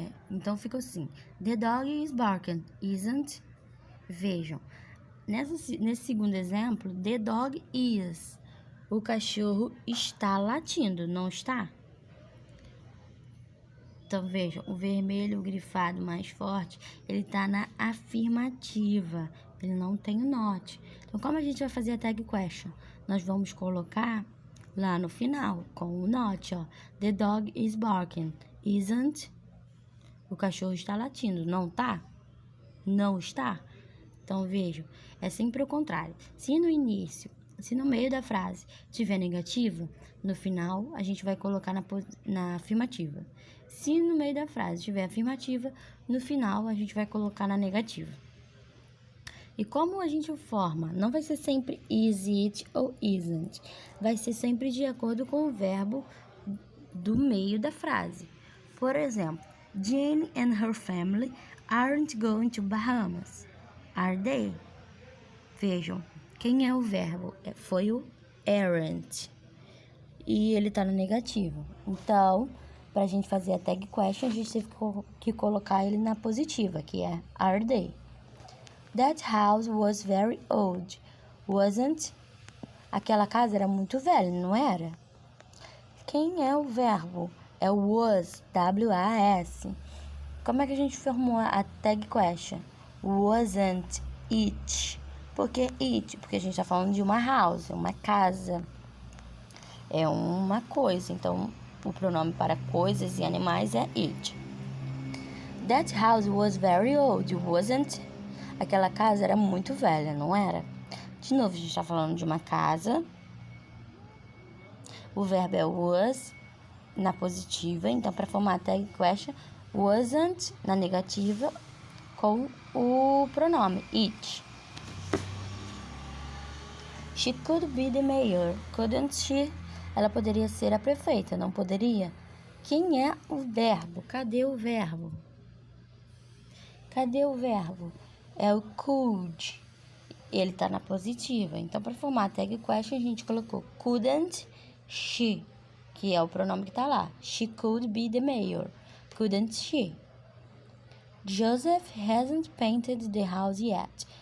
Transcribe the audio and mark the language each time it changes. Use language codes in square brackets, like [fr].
[pt] Então fica assim, [en] the dog is barking, isn't? [pt] Vejam. Nesse segundo exemplo, [en] the dog is. [pt] O cachorro está latindo, não está? Então, vejam, o vermelho, o grifado mais forte, ele está na afirmativa. Ele não tem o not. Então, como a gente vai fazer a tag question? Nós vamos colocar lá no final, com o not, ó. [en] The dog is barking, isn't? [pt] O cachorro está latindo, não tá? Não está? Então, vejam, é sempre o contrário. Se no meio da frase tiver negativa, no final a gente vai colocar na afirmativa. Se no meio da frase tiver afirmativa, no final a gente vai colocar na negativa. E como a gente forma, não vai ser sempre is it ou isn't. Vai ser sempre de acordo com o verbo do meio da frase. Por exemplo, [en] Jane and her family aren't going to Bahamas. Are they? [pt] Vejam, quem é o verbo? Foi o aren't. E ele está no negativo. Então, para a gente fazer a tag question, a gente teve que colocar ele na positiva, que é are they? [en] That house was very old, wasn't? [pt] Aquela casa era muito velha, não era? Quem é o verbo? É o was, W-A-S. Como é que a gente formou a tag question? [en] Wasn't it? [pt] Por que [en] it? [pt] Porque a gente está falando de uma house, uma casa. É uma coisa. Então, o pronome para coisas e animais é it. [en] That house was very old, wasn't? [pt] Aquela casa era muito velha, não era? De novo, a gente está falando de uma casa. O verbo é was na positiva. Então, para formar a tag question, wasn't na negativa com o pronome it. [en] She could be the mayor, couldn't she? [pt] ela poderia ser a prefeita, não poderia? Quem é o verbo? Cadê o verbo? Cadê o verbo? É o could. Ele tá na positiva. Então, para formar a tag question, a gente colocou couldn't she, que é o pronome que tá lá. [en] She could be the mayor. Couldn't she? Joseph hasn't painted the house yet.